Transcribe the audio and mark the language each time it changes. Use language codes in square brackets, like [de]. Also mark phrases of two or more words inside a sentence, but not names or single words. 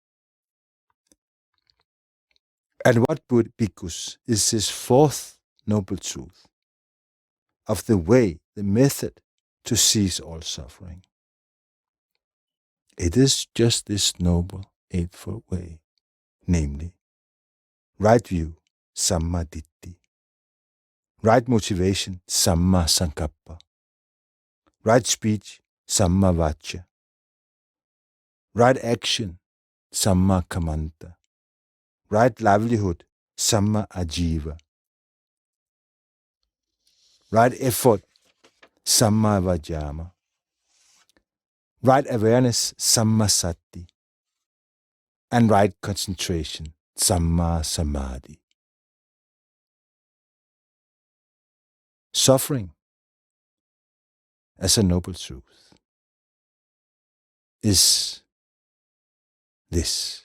[en] And what, bhikkhus, is this fourth noble truth of the way, the method to cease all suffering? It is just this noble eightfold way, namely, right view, [pi] samma ditti, [en] right motivation, [pi] samma sankappa, [en] right speech, [pi] samma vacca, [en] right action, [pi] samma kamanta, [en] right livelihood, [pi] samma ajiva, [en] right effort, [pi] samma vajama, [en] right awareness, [pi] samma sati, [en] and right concentration, [pi] Samma Samadhi. [en] Suffering as a noble truth is this.